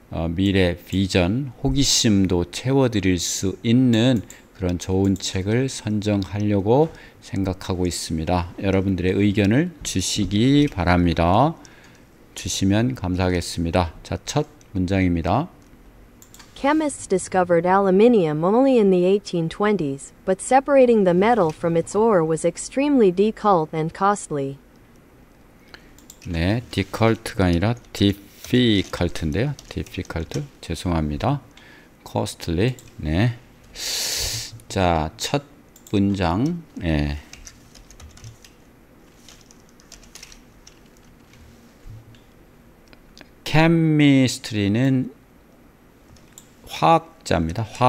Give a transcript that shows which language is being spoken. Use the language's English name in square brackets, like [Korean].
[Korean] 미래 비전, 호기심도 채워드릴 수 있는 그런 좋은 책을 선정하려고 생각하고 있습니다. 여러분들의 의견을 주시기 바랍니다. 주시면 감사하겠습니다. 자, 첫 문장입니다. [English] Chemists discovered aluminium only in the 1820s, but separating the metal from its ore was extremely difficult and costly. [Korean] 네, difficult가 아니라 difficult인데요. difficult, 죄송합니다. costly, 네. 자, 첫 문장, chemistry는 화학자입니다.